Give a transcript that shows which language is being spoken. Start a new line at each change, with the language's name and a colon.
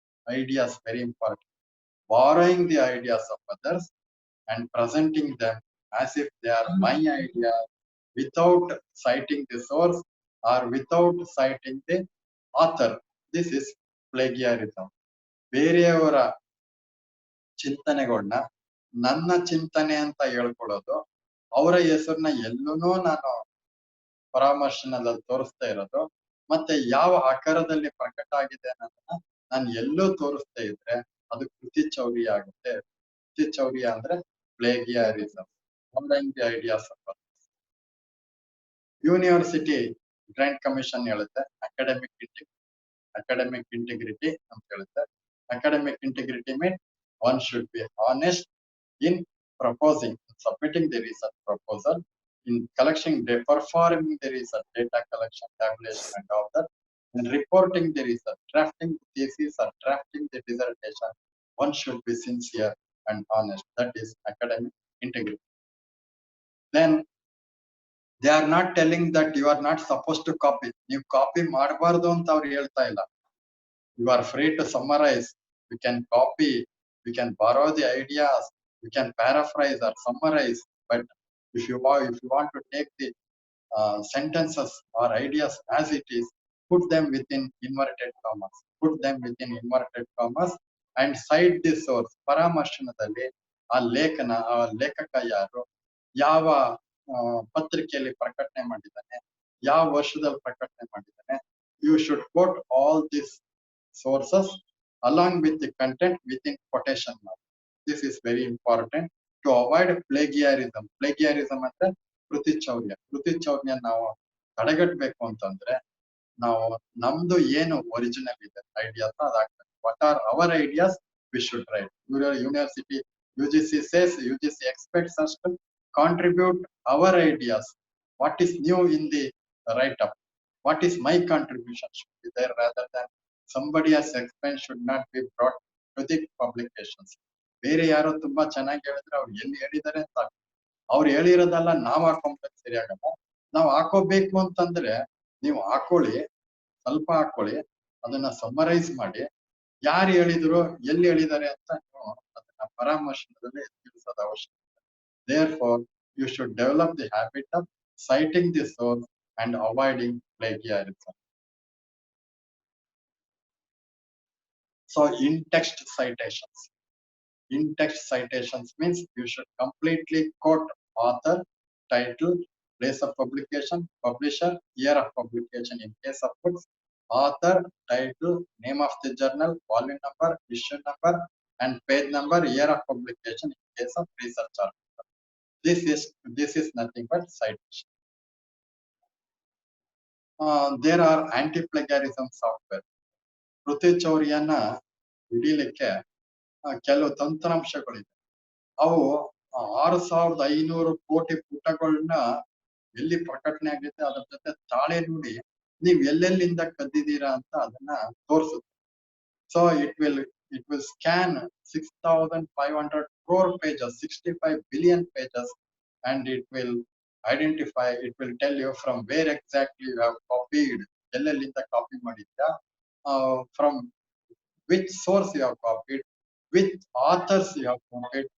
English: Ideas, very important. Borrowing the ideas of others and presenting them as if they are my idea without citing the source or without citing the author. This is plagiarism.
Kannada: ಬೇರೆಯವರ ಚಿಂತನೆಗಳನ್ನ ನನ್ನ ಚಿಂತನೆ ಅಂತ ಹೇಳ್ಕೊಳ್ಳೋದು, ಅವರ ಹೆಸರನ್ನ ಎಲ್ಲೂನು ನಾನು ಪರಾಮರ್ಶನದಲ್ಲಿ ತೋರಿಸ್ತಾ ಇರೋದು, ಮತ್ತೆ ಯಾವ ಆಕಾರದಲ್ಲಿ ಪ್ರಕಟ ಆಗಿದೆ ಅನ್ನೋದನ್ನ ನಾನು ಎಲ್ಲೂ ತೋರಿಸ್ತಾ ಇದ್ರೆ ಅದು ಕೃತಿ ಚೌರ್ಯ ಆಗುತ್ತೆ. ಕೃತಿ ಚೌರ್ಯ ಅಂದ್ರೆ ಪ್ಲೇಗಿಯಾರಿಸಮ್,
English: the ideas of
Kannada: university grant commission ಹೇಳುತ್ತೆ ಅಕಾಡೆಮಿಕ್ ಇಂಟಿಗ್ರಿಟಿ ಅಂತ ಹೇಳುತ್ತೆ.
English: Academic integrity mean one should be honest in proposing, submitting the research proposal, in performing the research, data collection, tabulation, and all that, and reporting the research, drafting the thesis or drafting the dissertation. One should be sincere and honest. That is academic integrity. Then they are not telling that you are not supposed to copy.
Kannada: You copy ಮಾಡಬಾರ್ದು ಅಂತ ಅವ್ರು ಹೇಳ್ತಾ ಇಲ್ಲ.
English: You are free to summarize. You can copy. You can borrow the ideas. You can paraphrase or summarize. But if you want to take the sentences or ideas as it is, put them within inverted commas. Put them within inverted commas and cite the source.
Kannada: ಪರಾಮರ್ಶನದಲ್ಲಿ ಆ ಲೇಖಕ ಯಾರು, ಯಾವ ಪತ್ರಿಕೆಯಲ್ಲಿ ಪ್ರಕಟಣೆ ಮಾಡಿದ್ದಾನೆ, ಯಾವ ವರ್ಷದಲ್ಲಿ ಪ್ರಕಟಣೆ ಮಾಡಿದ್ದಾನೆ.
English: You should quote all these sources along with the content within quotation mark. This is very important to avoid plagiarism.
Kannada: Plagiarism ಅಂದ್ರೆ ಕೃತಿ ಚೌರ್ಯ. ಕೃತಿ ಚೌರ್ಯ ನಾವು ತಡೆಗಟ್ಟಬೇಕು ಅಂತಂದ್ರೆ ನಾವು ನಮ್ದು ಏನು ಒರಿಜಿನಲ್ ಇದೆ ideas ಅದಾಗ್ತದೆ.
English: What are our ideas? We should write. University UGC says, UGC expects us to contribute our ideas. What is new in the write-up? What is my contribution should be there rather than somebody else's expense should not be brought to the publications.
Kannada: ಬೇರೆ ಯಾರೋ ತುಂಬಾ ಚೆನ್ನಾಗಿ ಹೇಳಿದ್ರೆ ಅವ್ರು ಎಲ್ಲಿ ಹೇಳಿದ್ದಾರೆ ಅಂತ ಅವ್ರು ಹೇಳಿರೋದಲ್ಲ ನಾವು ಹಾಕೊಂಡ್ರೆ ಸರಿಯಾಗಲ್ಲ. ನಾವು ಹಾಕೋಬೇಕು ಅಂತಂದ್ರೆ ನೀವು ಹಾಕೊಳ್ಳಿ, ಸ್ವಲ್ಪ ಹಾಕೊಳ್ಳಿ, ಅದನ್ನ ಸಮ್ಮರೈಸ್ ಮಾಡಿ, ಯಾರು ಹೇಳಿದ್ರು ಎಲ್ಲಿ ಹೇಳಿದ್ದಾರೆ ಅಂತ ನೀವು ಅದನ್ನ ಪರಾಮರ್ಶನದಲ್ಲಿ ತಿಳಿಸೋದು ಅವಶ್ಯಕ.
English: Therefore, you should develop the habit of citing the source and avoiding plagiarism. So in-text citations. In-text citations means you should completely quote author, title, place of publication, publisher, year of publication in case of books, author, title, name of the journal, volume number, issue number, and page number, year of publication in case of research article. This is nothing but citation. There are anti-plagiarism software.
Kannada: ಕೃತಿ ಚೌರ್ಯನ ಹಿಡಿಲಿಕ್ಕೆ ಕೆಲವು ತಂತ್ರಾಂಶಗಳಿದೆ. ಅವು 6500 ಕೋಟಿ ಪುಟಗಳನ್ನ ಎಲ್ಲಿ ಪ್ರಕಟಣೆ ಆಗುತ್ತೆ ಅದ್ರ ಜೊತೆ ತಾಳೆ ನೋಡಿ ನೀವ್ ಎಲ್ಲೆಲ್ಲಿಂದ ಕದ್ದಿದ್ದೀರಾ ಅಂತ ಅದನ್ನ ತೋರಿಸುತ್ತೆ.
English: So it will scan 6500 crore pages, 65 billion pages, and it will identify, it will tell you from where exactly you have copied,
Kannada: ಎಲ್ಲೆಲ್ಲಿಂದ copy ಮಾಡಿದ್ಯಾ,
English: from which source you have copied, which authors you have copied.